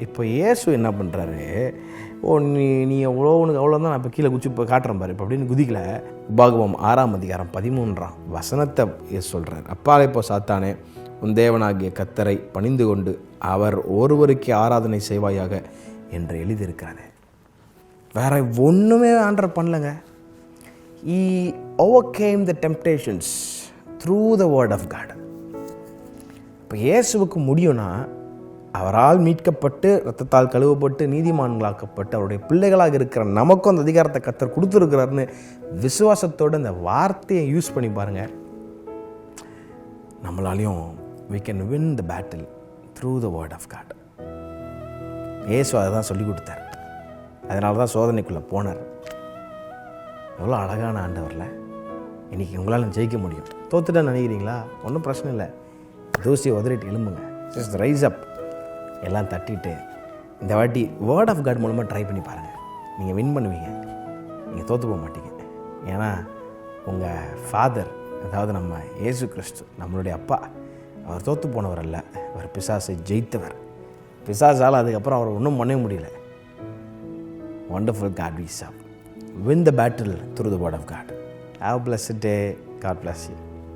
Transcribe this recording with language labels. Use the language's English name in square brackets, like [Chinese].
[Tamil] இப்போ இயேசு என்ன பண்ணுறாரு, நீ எவ்வளோ உனக்கு அவ்வளோ தான் நான் இப்போ கீழே குச்சி இப்போ காட்டுறேன் பாரு இப்போ அப்படின்னு குதிக்கலை. உபாகமம் 6ஆம் அதிகாரம் 13ஆம் வசனத்தை இயேசு சொல்கிறார். அப்பாலே இப்போ சாத்தானே, உன் தேவனாகிய கர்த்தரை பணிந்து கொண்டு அவர் ஒருவருக்கே ஆராதனை செய்வாயாக என்று எழுதியிருக்கிறது. வேற ஒன்றுமே ஆண்டவர் பண்ணலங்க. [English] He overcame the temptations through the word of God. [Tamil] இப்போ இயேசுவுக்கு முடியும்னா, அவரால் மீட்கப்பட்டு இரத்தத்தால் கழுவப்பட்டு நீதிமான்களாக்கப்பட்டு அவருடைய பிள்ளைகளாக இருக்கிற நமக்கும் அந்த அதிகாரத்தை கர்த்தர் கொடுத்துருக்கிறாருன்னு விசுவாசத்தோடு அந்த வார்த்தையை யூஸ் பண்ணி பாருங்கள். நம்மளாலையும் [English] we can win the battle through the word of God. [Tamil] இயேசு அதை தான் சொல்லி கொடுத்தார். அதனால தான் சோதனைக்குள்ளே போனார். எவ்வளோ அழகான ஆண்டவரில். இன்றைக்கி உங்களால் ஜெயிக்க முடியும். தோத்துட்டா நினைக்கிறீங்களா? ஒன்றும் பிரச்சனை இல்லை. தூசியை உதறிட்டு எழும்புங்க. [English] Just rise up. [Tamil] எல்லாம் தட்டிட்டு இந்த வாட்டி வேர்ட் ஆஃப் காட் மூலமாக ட்ரை பண்ணி பாருங்கள். நீங்கள் வின் பண்ணுவீங்க. நீங்கள் தோற்று போக மாட்டீங்க. ஏன்னா உங்கள் ஃபாதர், அதாவது நம்ம இயேசு கிறிஸ்து, நம்மளுடைய அப்பா, அவர் தோற்று போனவர் அல்ல. அவர் பிசாசை ஜெயித்தவர். பிசாசால் அதுக்கப்புறம் அவர் ஒன்றும் பண்ண முடியல. [English] Wonderful God we serve. Win the battle through the word of God. Have a blessed day. God bless you.